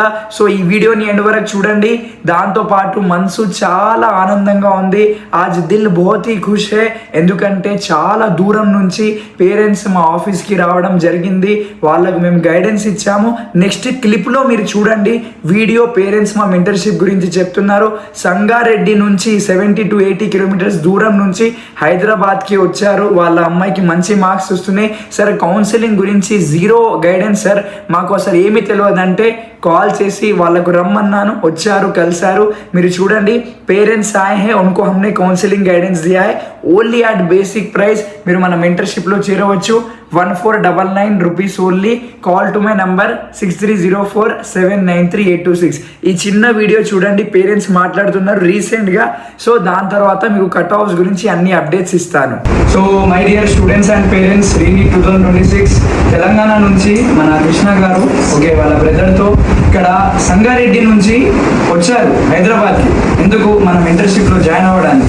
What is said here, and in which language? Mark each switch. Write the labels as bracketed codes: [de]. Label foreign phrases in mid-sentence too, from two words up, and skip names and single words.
[te] సో ఈ వీడియోని ఎండ్ వరకు చూడండి। దాంతోపాటు మనసు చాలా ఆనందంగా ఉంది, [hi] आज दिल बहुत ही खुश है, [te] ఎందుకంటే చాలా దూరం నుంచి పేరెంట్స్ మా ఆఫీస్కి రావడం జరిగింది, వాళ్ళకు మేము గైడెన్స్ ఇచ్చాము। [en] next clipలో [te] మీరు చూడండి వీడియో, పేరెంట్స్ మా మెంటర్షిప్ గురించి చెప్తున్నారు। సంగారెడ్డి నుంచి 70 to 80 కిలోమీటర్స్ దూరం నుంచి హైదరాబాద్కి వచ్చారు, వాళ్ళ అమ్మాయికి మంచి మార్క్స్ వస్తున్నాయి। సార్ కౌన్సిలింగ్ గురించి [en] zero guidance [te] సార్, మాకు అసలు ఏమీ తెలియదంటే కాల్ చేసి వాళ్ళకు రమ్మన్నాను, వచ్చారు, కలిసారు। మీరు చూడండి పేరెంట్స్ [hi] आए हैं, उनको हमने [en] counseling guidance [hi] दिया है [en] only at basic price. [te] మీరు మన మెంటర్షిప్లో చేరవచ్చు 1499 [en] rupees only. call to my number 6304793826. [te] ఈ చిన్న వీడియో చూడండి, పేరెంట్స్ మాట్లాడుతున్నారు రీసెంట్గా। సో దాని తర్వాత మీకు [en] cut offs [te] గురించి అన్ని అప్డేట్స్ ఇస్తాను। [en] so my dear students and parents, [te] రీనీట్ 2026 తెలంగాణ నుంచి మన కృష్ణ గారు ఓకే వాళ్ళ బ్రదర్తో ఇక్కడ సంగారెడ్డి నుంచి వచ్చారు హైదరాబాద్కి, ఎందుకు మన మెంటర్షిప్లో జాయిన్ అవ్వడానికి।